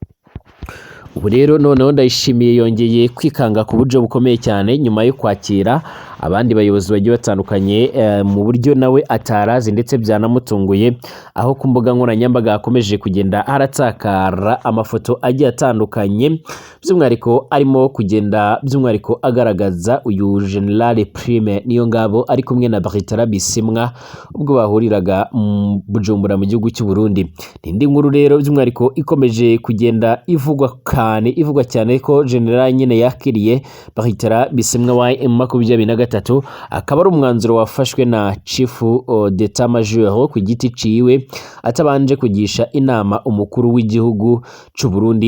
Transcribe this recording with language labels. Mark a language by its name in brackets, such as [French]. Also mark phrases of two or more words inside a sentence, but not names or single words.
[Kinyarwanda] Ubu rero noneho Ndayishimiye yongeye kwikanga ku buryo bukomeye cyane nyuma yo kwakira abandi bayobozi bagiye batandukanye mu buryo nawe atarazi ndetse byanamutunguye, aho ku mbuga nkoranyambaga hakomeje kugenda haratsakara amafoto agiye atandukanye by'umwihariko arimo kugenda by'umwihariko agaragaza uyu generale Prime Niyongabo ari kumwe na Bertrand Bisimwa ubwo bahuriraga mu Bujumbura mu gihugu cy'u Burundi. Indi nkuru rero by'umwihariko ikomeje kugenda ivugwa cyane ko general nyine yakiriye Bertrand Bisimwa wa M23 akaba ari umwanzuro wafashwe na chief d'etat major ku giti ciwe atabanje kugisha inama umukuru w'igihugu cy'u Burundi.